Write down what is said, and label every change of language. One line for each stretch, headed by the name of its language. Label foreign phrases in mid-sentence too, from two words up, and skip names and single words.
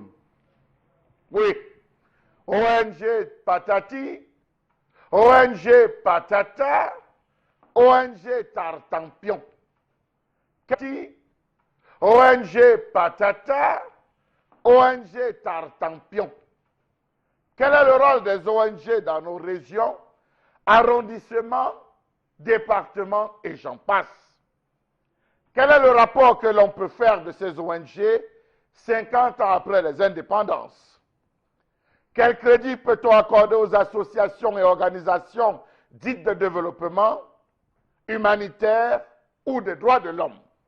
French: Oui, ONG Patati, ONG Patata, ONG Tartampion. ONG Patata, ONG Tartampion. Quel est le rôle des ONG dans nos régions, arrondissements, départements et j'en passe? Quel est le rapport que l'on peut faire de ces ONG 50 ans après les indépendances? Quel crédit peut-on accorder aux associations et organisations dites de développement, humanitaire ou des droits de l'homme?